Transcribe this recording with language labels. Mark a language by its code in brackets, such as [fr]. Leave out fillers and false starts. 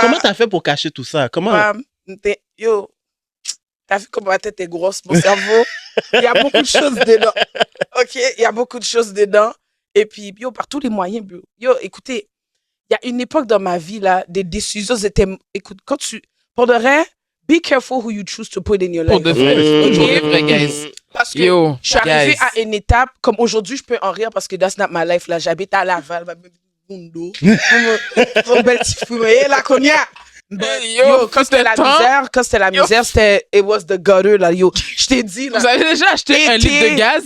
[fr] comment t'as fait pour cacher tout ça? Comment? Pam, yo, t'as vu comment ma tête est grosse, mon cerveau? Il y a beaucoup de choses dedans. OK? Il y a beaucoup de choses dedans. Et puis, yo, par tous les moyens, bro. Yo, écoutez, il y a une époque dans ma vie, là, des décisions étaient... Écoute, quand tu... Pour de vrai, [en] be careful who you choose to put in your life. [fr] Pour de vrai. Mm. Pour de vrai, guys. Parce que Yo, je suis arrivée guys. à une étape, comme aujourd'hui, je peux en rire parce que [en] that's not my life, [fr] là. J'habite à Laval, Mundo. Mon bel petit fou, mais la cognac. [en] But, yo, [fr] quand c'était la misère, c'était, [en] it was the gutter, [fr] là, yo. Je t'ai dit, là. Vous avez déjà acheté un litre de gaz?